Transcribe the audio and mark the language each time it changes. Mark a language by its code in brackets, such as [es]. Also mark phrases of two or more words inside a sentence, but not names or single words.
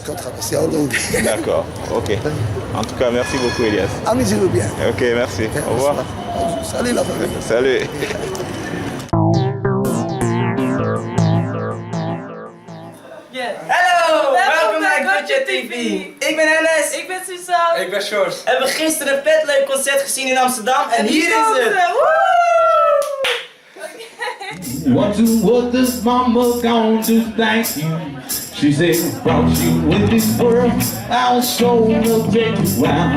[fr] Contrebasse, c'est en langue. D'accord, ok. En tout cas, merci beaucoup Elias. Amusez-vous bien. Ok, merci. Au revoir. Salut la famille. Salut. [nl] Hallo, welkom naar Gotcha TV. Ik ben Enes. Ik ben Suzanne. Ik ben Sjors. We hebben gisteren een vet leuk concert gezien in Amsterdam en hier is het. [en] What does mama gonna do? Thank you. She said, brought you in this world, I'll show will take you out.